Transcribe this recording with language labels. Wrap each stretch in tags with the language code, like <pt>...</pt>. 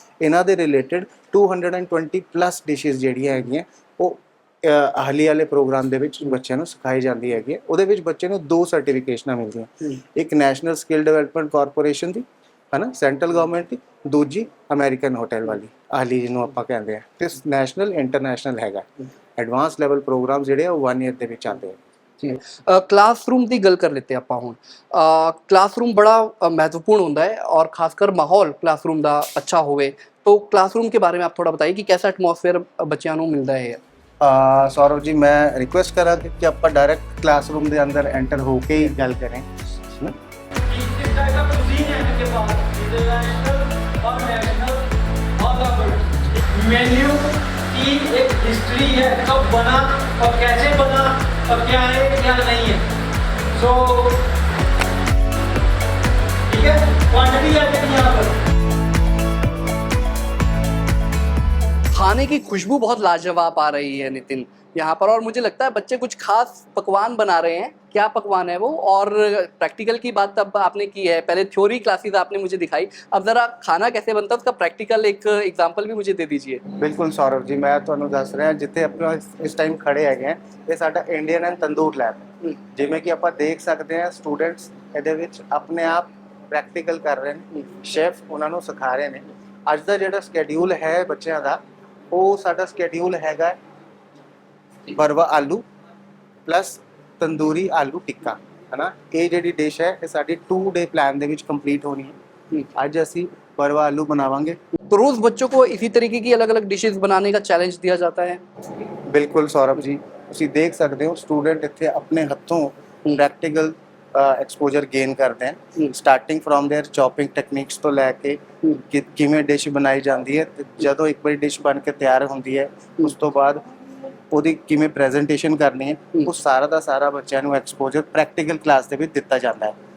<pa>ਇਹਨਾਂ ਦੇ related 220 plus dishes ਜਿਹੜੀਆਂ ਹੈਗੀਆਂ ਉਹ ਆਹਲੀ ਵਾਲੇ ਪ੍ਰੋਗਰਾਮ ਦੇ ਵਿੱਚ ਬੱਚਿਆਂ ਨੂੰ ਸਿਖਾਈ ਜਾਂਦੀ ਹੈਗੀ ਹੈ। ਉਹਦੇ ਵਿੱਚ ਬੱਚੇ ਨੂੰ 2 ਸਰਟੀਫਿਕੇਸ਼ਨਾਂ ਮਿਲਦੀਆਂ, ਇੱਕ ਨੈਸ਼ਨਲ ਸਕਿੱਲ ਡਿਵੈਲਪਮੈਂਟ ਕਾਰਪੋਰੇਸ਼ਨ ਦੀ, ਹੈ ਨਾ, ਸੈਂਟਰਲ ਗਵਰਨਮੈਂਟ ਦੀ, ਦੂਜੀ ਅਮਰੀਕਨ ਹੋਟਲ ਵਾਲੀ ਆਹਲੀ ਜਿਹਨੂੰ ਆਪਾਂ ਕਹਿੰਦੇ ਆ, ਤੇ ਨੈਸ਼ਨਲ ਇੰਟਰਨੈਸ਼ਨਲ ਹੈਗਾ। ਐਡਵਾਂਸ ਲੈਵਲ ਪ੍ਰੋਗਰਾਮ ਜਿਹੜੇ ਆ ਉਹ 1 ਈਅਰ ਦੇ ਵਿੱਚ ਆਉਂਦੇ ਆ।</pa> <hi>क्लासरूम की गल कर लेते हैं</hi> <pa>ਆਪਾਂ ਹੁਣ।</pa> <hi>क्लासरूम बड़ा महत्वपूर्ण होता है और खासकर माहौल क्लासरूम का अच्छा होवे, तो क्लासरूम के बारे में आप थोड़ा बताइए कि कैसा एटमॉस्फेयर बच्चों को मिलता है। सौरभ जी, मैं रिक्वेस्ट करा कि आप डायरेक्ट क्लासरूम के अंदर एंटर होके ही गल करें। किस टाइप का कुजीन है इनके पास, इंटरनेशनल और नेशनल ऑल ओवर। मेन्यू की एक हिस्ट्री है, कब बना और कैसे बना और क्या है क्या नहीं है। तो ठीक है, क्वांटिटी है कितनी यहाँ पर? खाने की खुशबू बहुत लाजवाब आ रही है नितिन यहाँ पर, और मुझे लगता है बच्चे कुछ खास पकवान बना रहे हैं। क्या पकवान है वो? और प्रैक्टिकल की बात तब आपने की है, पहले थ्योरी क्लासेस आपने मुझे दिखाई, अब जरा खाना कैसे बनता है उसका प्रैक्टिकल एक एग्जांपल भी मुझे दे दीजिए।</hi> <pa>ਬਿਲਕੁਲ ਸੌਰਵ ਜੀ, ਮੈਂ ਤੁਹਾਨੂੰ ਦੱਸ ਰਿਹਾ ਜਿੱਥੇ ਆਪਾਂ ਇਸ ਟਾਈਮ ਖੜੇ ਹੈਗੇ ਆ, ਇਹ ਸਾਡਾ ਇੰਡੀਅਨ ਐਂਡ ਤੰਦੂਰ ਲੈਬ ਹੈ। ਜਿਵੇਂ ਕਿ ਆਪਾਂ ਦੇਖ ਸਕਦੇ ਹਾਂ ਸਟੂਡੈਂਟਸ ਇਹਦੇ ਵਿੱਚ ਆਪਣੇ ਆਪ ਪ੍ਰੈਕਟੀਕਲ ਕਰ ਰਹੇ ਨੇ, ਸ਼ੈਫ ਉਹਨਾਂ ਨੂੰ ਸਿਖਾ ਰਹੇ ਨੇ। ਅੱਜ ਦਾ ਜਿਹੜਾ ਸਕੇਡਿਊਲ ਹੈ ਬੱਚਿਆਂ ਦਾ, ਉਹ ਸਾਡਾ ਸਕੇਡਿਊਲ ਹੈਗਾ ਬਰਵਾ ਆਲੂ ਪਲੱਸ ਤੰਦੂਰੀ ਆਲੂ ਟਿੱਕਾ, ਹੈ ਨਾ। ਇਹ ਜਿਹੜੀ ਡਿਸ਼ ਹੈ ਇਹ ਸਾਡੀ 2 ਡੇ ਪਲਾਨ ਦੇ ਵਿੱਚ ਕੰਪਲੀਟ ਹੋਣੀ ਹੈ। ਅੱਜ ਅਸੀਂ ਬਰਵਾ ਆਲੂ ਬਣਾਵਾਂਗੇ।</pa> <hi>तो रोज बच्चों को इसी तरीके की अलग अलग डिशेस बनाने का चैलेंज दिया जाता है।</hi> <pa>ਬਿਲਕੁਲ ਸੌਰਵ ਜੀ, ਤੁਸੀਂ ਦੇਖ ਸਕਦੇ ਹੋ ਸਟੂਡੈਂਟ ਇੱਥੇ ਆਪਣੇ ਹੱਥੋਂ ਪ੍ਰੈਕਟੀਕਲ ਐਕਸਪੋਜ਼ਰ ਗੇਨ ਕਰਦੇ ਹਨ,</pa> <en>starting from there chopping techniques</en> <pa>ਤੋਂ ਲੈ ਕੇ ਕਿਵੇਂ ਡਿਸ਼ ਬਣਾਈ ਜਾਂਦੀ ਹੈ, ਤੇ ਜਦੋਂ ਇੱਕ ਵਾਰੀ ਡਿਸ਼ ਬਣ ਕੇ ਤਿਆਰ ਹੁੰਦੀ ਹੈ ਉਸ ਤੋਂ ਬਾਅਦ ਉਹਦੀ ਕਿਵੇਂ ਪ੍ਰੈਜੈਂਟੇਸ਼ਨ ਕਰਨੀ ਹੈ, ਉਹ ਸਾਰਾ ਦਾ ਸਾਰਾ ਬੱਚਿਆਂ ਨੂੰ ਐਕਸਪੋਜ਼ਰ ਪ੍ਰੈਕਟੀਕਲ ਕਲਾਸ ਦੇ ਵਿੱਚ ਦਿੱਤਾ ਜਾਂਦਾ ਹੈ।</pa>